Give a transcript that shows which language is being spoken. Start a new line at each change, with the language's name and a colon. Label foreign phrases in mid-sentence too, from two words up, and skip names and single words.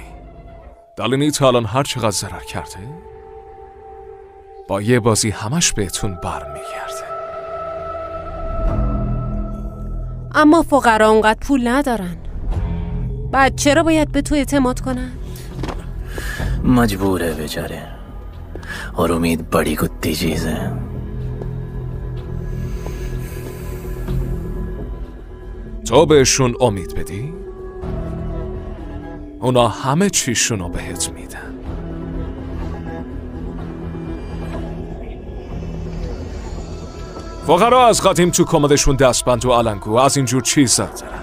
Persian: دالینی تا الان هر چقدر ضرر کرده با یه بازی همش بهتون برمیگرده. اما فقرا اونقدر پول ندارن. بعد چرا باید به تو اعتماد کنن؟
Hindi: मजबूर है बेचारे और उम्मीद बड़ी कुत्ती चीज है.
Persian: تو بهشون امید بدی، اونا همه چیشونو بهت میدن. فقرا از قدیم تو کمدشون دستبند و علنگو از اینجور چیزا دارن.